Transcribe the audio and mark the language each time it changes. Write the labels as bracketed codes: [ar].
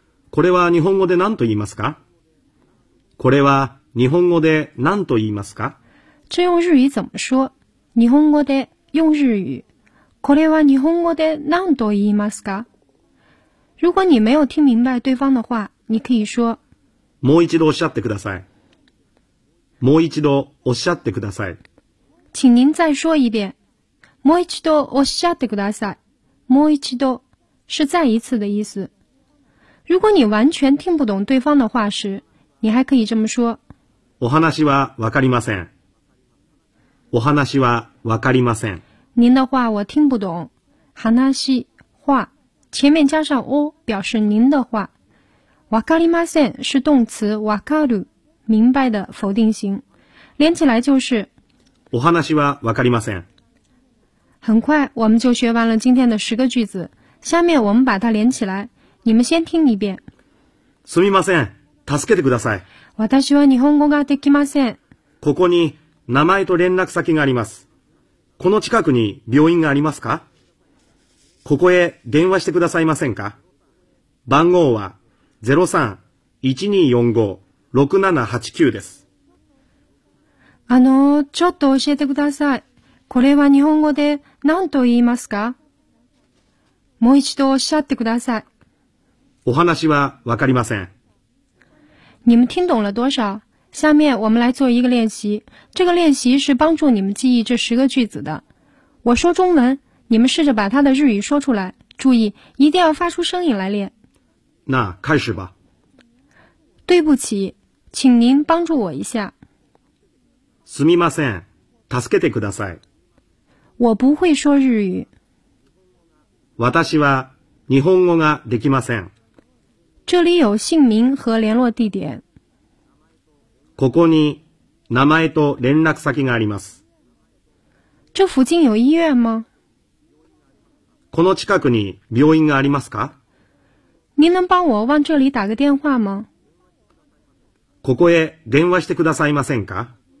[ja] これは日本語で何と言いますか？これは日本語で何と言いますか？ [zh] 这用日语怎么说？ [ja] 日本語で [zh] 用日语。 [ja] これは日本語で何と言いますか？ [zh] 如果你没有听明白对方的话，你可以说。 [ja] もう一度おっしゃってください。もう一度おっしゃってください。 [zh] 请您再说一遍。 [ja] もう一度おっしゃってください。もう一度 [zh] 是再一次的意思。如果你完全听不懂对方的话时，你还可以这么说。 [ja] お話はわかりません。お話はわかりません。 [zh] 您的话我听不懂。話话前面加上お表示您的话。 [ja] わかりません [zh] 是动词わかる明白的否定型。连起来就是。 [ja] お話はわかりません。 [zh] 很快我们就学完了今天的十个句子。下面我们把它连起来。你们先听一遍。 [ja] すみません。助けてください。私は日本語ができません。ここに名前と連絡先があります。この近くに病院がありますか？ここへ電話してくださいませんか？番号は 03-1245-6789 です。ちょっと教えてください。これは日本語で何と言いますか？もう一度おっしゃってください。お話はわかりません。 [zh] 你们听懂了多少？下面我们来做一个练习。这个练习是帮助你们记忆这十个句子的。我说中文，你们试着把它的日语说出来。注意，一定要发出声音来练。那开始吧。对不起，请您帮助我一下。 [ja] すみません、助けてください。 [zh] 我不会说日语。 [ja] 私は日本語ができません。 [zh] 这里有姓名和联络地点。 [ja] ここに名前と連絡先があります。 [zh] 这附近有医院吗？ [ja] この近くに病院がありますか？ [zh] 您能帮我往这里打个电话吗？ [ja] ここへ電話してくださいませんか？